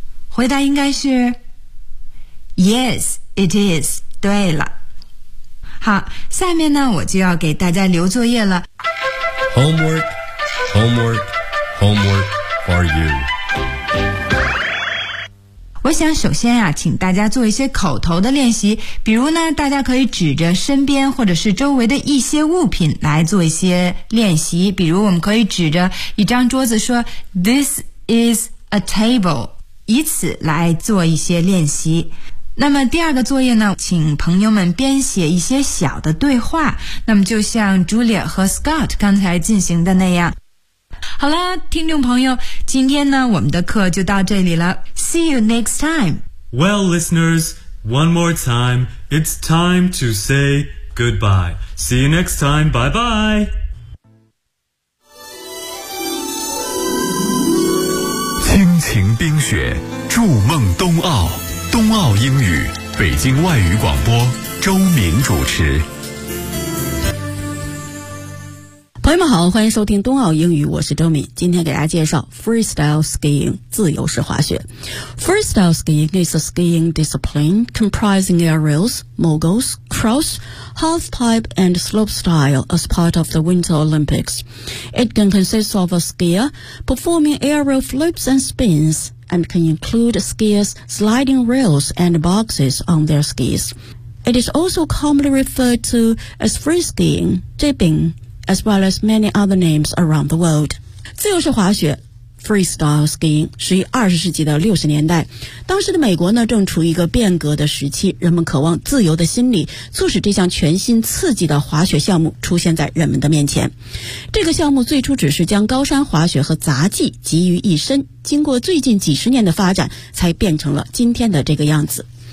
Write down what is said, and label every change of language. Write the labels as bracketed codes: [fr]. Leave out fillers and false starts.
[zh] 回答应该是 [en] Yes, it is. [zh] 对了。好，下面呢，我就要给大家留作业了。 [en] Homework, homework, homework for you. [zh] 我想首先啊，请大家做一些口头的练习，比如呢，大家可以指着身边或者是周围的一些物品来做一些练习，比如我们可以指着一张桌子说 [en] This is a table， [zh] 以此来做一些练习。那么第二个作业呢，请朋友们编写一些小的对话，那么就像 Julia 和 Scott 刚才进行的那样。好了，听众朋友，今天呢，我们的课就到这里了。 [en] See you next time. Well, listeners, one more time, it's time to say goodbye. See you next time. Bye bye. [zh] 亲情冰雪，筑梦冬奥，冬奥英语，北京外语广播，周明主持。朋友们好，欢迎收听冬奥英语，我是周敏。今天给大家介绍 freestyle skiing 自由式滑雪。 [en] Freestyle skiing is a skiing discipline comprising aerials, moguls, cross, halfpipe and slopestyle as part of the Winter Olympics. It can consist of a skier performing aerial flips and spins and can include skiers sliding rails and boxes on their skis. It is also commonly referred to as free skiing, dipping,as well as many other names around the world. [zh] 自由式滑雪 freestyle skiing 是于20世纪的60年代。当时的美国呢正处于一个变革的时期，人们渴望自由的心理促使这项全新刺激的滑雪项目出现在人们的面前。这个项目最初只是将高山滑雪和杂技集于一身，经过最近几十年的发展才变成了今天的这个样子。